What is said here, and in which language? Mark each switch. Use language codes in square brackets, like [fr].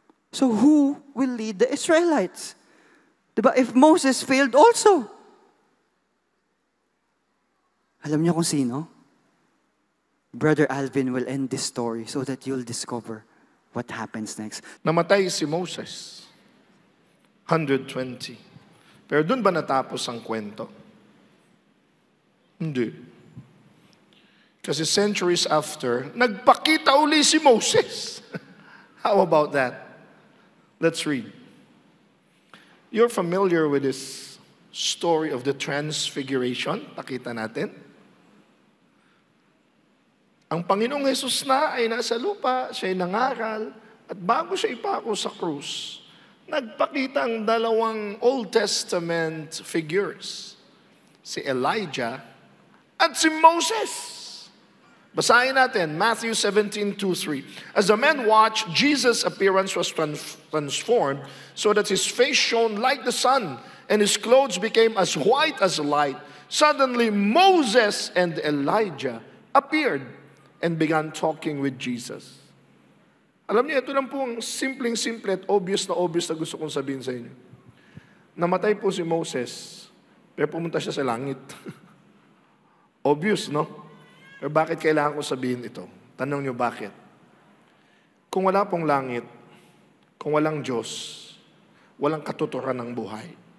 [en] So who will lead the Israelites? [tl] Diba? [en] If Moses failed also. [tl] Alam niyo kung sino? [en] Brother Alvin will end this story so that you'll discover what happens next. [tl] Namatay si Moses. 120. Pero doon ba natapos ang kwento? Hindi. Kasi centuries after, nagpakita uli si Moses. [en] How about that? Let's read. You're familiar with this story of the Transfiguration? [tl] Pakita natin. Ang Panginoong Jesus na ay nasa lupa, siya ay nangaral, at bago siya ipako sa krus, nagpakita ang dalawang Old Testament figures, si Elijah at si Moses. Basahin natin, Matthew 17:2-3. [en] "As the men watched, Jesus' appearance was transformed so that his face shone like the sun, and his clothes became as white as light. Suddenly Moses and Elijah appeared and began talking with Jesus." [tl] Alam niyo, ito lang po ang simpleng-simple at obvious na gusto kong sabihin sa inyo. Namatay po si Moses, pero pumunta siya sa langit. Obvious, no? Pero bakit kailangan kong sabihin ito? Tanong niyo bakit? Kung wala pong langit, kung walang Diyos, walang katuturan ng buhay.